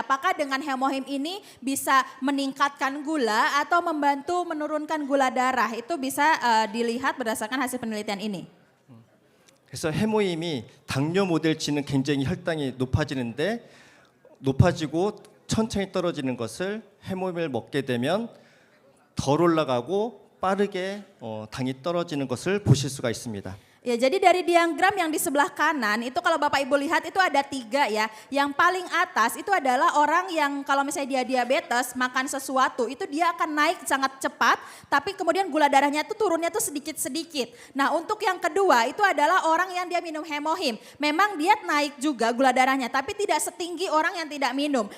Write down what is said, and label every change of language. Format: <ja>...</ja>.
<id>Apakah dengan hemohim ini bisa meningkatkan gula atau membantu menurunkan gula darah? Itu bisa dilihat berdasarkan hasil penelitian ini.</id> <ko>그래서 해모임이 당뇨 모델치는 굉장히 혈당이 높아지고 천천히 떨어지는 것을 해모임을 먹게 되면 덜 올라가고 빠르게 당이 떨어지는 것을 보실 수가 있습니다.</ko> <id>Ya, jadi dari diagram yang di sebelah kanan itu kalau Bapak Ibu lihat itu ada 3 ya. Yang paling atas itu adalah orang yang kalau misalnya dia diabetes makan sesuatu itu dia akan naik sangat cepat, tapi kemudian gula darahnya itu turunnya tuh sedikit-sedikit. Nah, untuk yang kedua itu adalah orang yang dia minum hemohim. Memang dia naik juga gula darahnya, tapi tidak setinggi orang yang tidak minum.</id>